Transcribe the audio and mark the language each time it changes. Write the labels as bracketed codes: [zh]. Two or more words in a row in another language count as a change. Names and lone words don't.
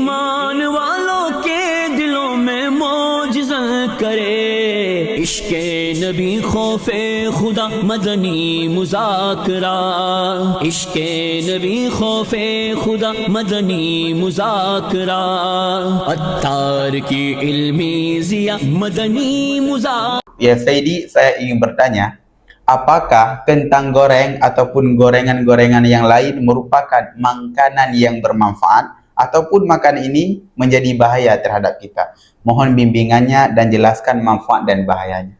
[ur] ایمان والوں کے دلوں میں موجزہ کرے عشقِ نبی خوفِ خدا مدنی مذاکرہ عشقِ نبی خوفِ خدا مدنی مذاکرہ عطار کی علمی ضیا مدنی مذاکرہ. [ar] يا سيدي, [id] saya ingin bertanya, apakah kentang goreng ataupun gorengan-gorengan yang lain merupakan makanan yang bermanfaat ataupun makanan ini menjadi bahaya terhadap kita? Mohon bimbingannya dan jelaskan manfaat dan bahayanya.